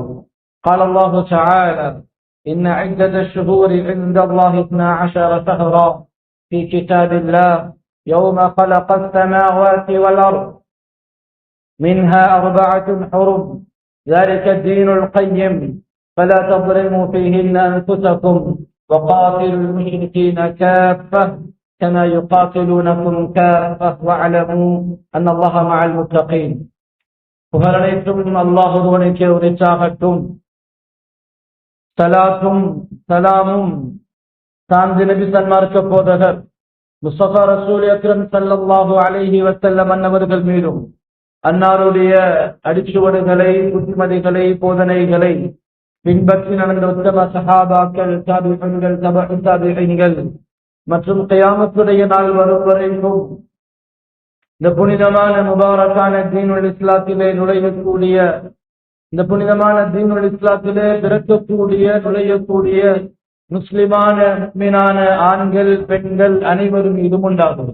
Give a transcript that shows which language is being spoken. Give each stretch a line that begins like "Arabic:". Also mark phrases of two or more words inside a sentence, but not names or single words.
Arabic: قال الله تعالى: إن عدة الشهور عند الله 12 شهرا في كتاب الله يوم خلق السماوات والأرض منها 4 حرم ذلك الدين القيم فلا تظلموا فيهن أنفسكم وقاتلوا المشركين كافة كما يقاتلونكم كافة واعلموا أن الله مع المتقين.
Tamil: புகழனைத்தும் அல்லாஹ் ஒருவனுக்கே உரித்தாகட்டும். சலாத்தும் சலாமும் சாந்தி நபி சன்மார்க்க போதகர் முஸ்தபா ரசூல் அக்ரம்
Arabic: صلى الله عليه وسلم
Tamil: அன்னவர்கள் மீதும் அன்னாருடைய அடிச்சுவடுகளை, புத்திமதிகளை, போதனைகளை பின்பற்றி நடந்த உத்தம சஹாபாக்கள், தாபிஈன்கள், தபஉ தாபிஈன்கள் மற்றும் கியாமத்துடைய நாள் வரும் வரைக்கும் இந்த புனிதமான முபாரக்கான
Arabic: دين الإسلام
Tamil: நுழையக்கூடிய, இந்த புனிதமான
Arabic: دين الإسلام
Tamil: பிறக்கக்கூடிய, நுழையக்கூடிய முஸ்லிமான முஃமினான ஆண்கள், பெண்கள் அனைவரும் இது உண்டாகும்.